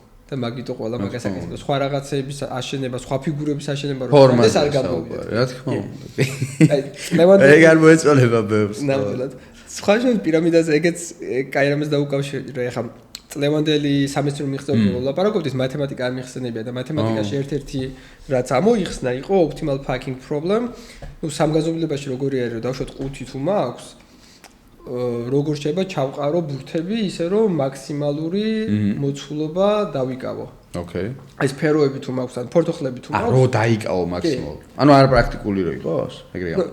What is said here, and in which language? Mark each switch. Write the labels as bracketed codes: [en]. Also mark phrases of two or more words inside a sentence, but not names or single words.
[ka] და მაგიტო ყველა მაგას აკეთებდა. სხვა რაღაცების აშენება, სხვა ფიგურების აშენება რომ ეს არ გამოვიდა. რა თქმა უნდა. აი, ლევანდოვსკი ეგ არ მოეწონება ბევრს. ნამდვილად. სხვა შენ პირამიდაზე ეგეც კაი რამეს დაუკავშირე. ეხლა წლევანდელი სამეცნიერო მიღწევები ლაპარაკობთ, მათემატიკა არ მიხსენებია და მათემატიკაში ერთ-ერთი რაც ამოიხსნა იყო [en] optimal packing problem. [ka] ნუ სამგაზომილებაში როგორი არის რომ დავუშვათ 5 თუ მაქვს როგორ შეიძლება ჩავყარო ბურთები ისე რომ მაქსიმალური მოცულობა დავიკავო. ოკეი. აი სფეროები თუ მაქვს ან პორტოხლები თუ მაქვს. რო დაიკავო მაქსიმალურად. ანუ არ პრაქტიკული რო იყოს, ეგრე ამბობს.